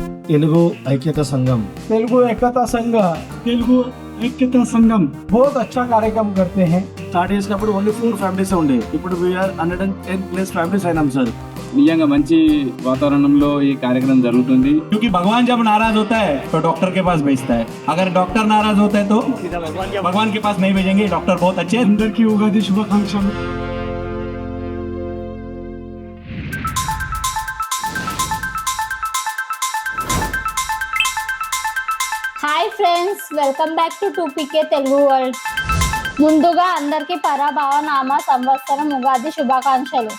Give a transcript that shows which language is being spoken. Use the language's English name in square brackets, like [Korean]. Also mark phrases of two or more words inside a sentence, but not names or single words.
[Telugu] తెలుగు ఐక్యత సంఘం [Hindi] तेलुगु एकता संघ तेलुगु ऐक्यता संगम बहुत अच्छा कार्यक्रम करते हैं। [Telugu] స్టార్ట్ చేసినప్పుడు [English] only 4 families [Telugu] ఉండే, ఇప్పుడు [English] we are 110+ families [Telugu] అయినాం సార్. నిజంగా మంచి వాతావరణంలో ఈ కార్యక్రమం జరుగుతుంది. [Hindi] क्योंकि भगवान जब नाराज होता है तो डॉक्टर के पास भेजता है, अगर डॉक्टर नाराज होता है तो भगवान के पास नहीं भेजेंगे. डॉक्टर बहुत अच्छे हैं. अंदर की उगादी शुभाकांक्षा. [English] hi friends, welcome back to [Telugu] 2PK తెలుగు వరల్డ్. ముందుగా అందరికీ పరాభవ నామ సంవత్సరం ఉగాది శుభాకాంక్షలు.